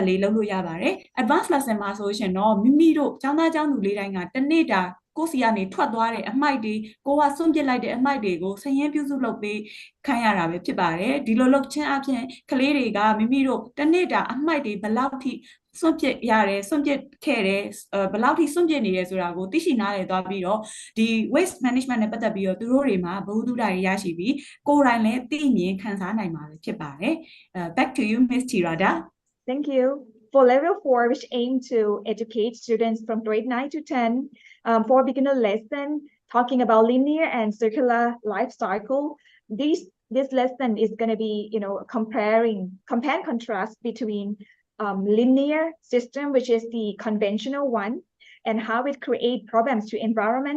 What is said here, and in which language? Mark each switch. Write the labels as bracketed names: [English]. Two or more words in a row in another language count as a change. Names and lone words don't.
[Burmese] လေးလုပ်လို့ရပါတယ် [English] advanced lesson [Burmese] မှာဆိုရှင်တော့မိမိတို့ကျောင်းသားကျောင်းသူလေးတိုင်းကတစ်နေ့တာကိုယ်စီကနေထွက်သွားတဲ့အမိုက်တွေကိုကစွန့်ပစ်လိုက်တဲ့အမိုက်တွေကိုစရင်ပြုစုလုပ်ပေးခိုင်းရတာပဲဖြစ်ပါတယ်ဒီလိုလုပ်ခြင်းအပြင်ကလေးတွေကမိမိတို့တစ်နေ့တာအမိုက်တွေဘယ်လောက်ထိစွန့်ပစ်ရတယ်စွန့်ပစ်ခဲ့တယ်ဘယ်လောက်ထိစွန့်ပစ်နေတယ်ဆိုတာကိုသိရှိနားလည်သွားပြီးတော့ဒီ [English] waste management [Burmese] နဲ့ပတ်သက်ပြီးတော့သူတို့တွေမှာဘဝတုဒ္ဒတွေရရှိပြီးကိုယ်တိုင်လည်းသိမြင်ခံစားနိုင်မှာဖြစ်ပါတယ် [English] back to you Miss Tirada Thank you. For level 4, which aim to educate students from grade 9 to 10, for beginner lesson, talking about linear and circular life cycle, this lesson is going to be, compare and contrast between linear system, which is the conventional one, and how it create problems to environment.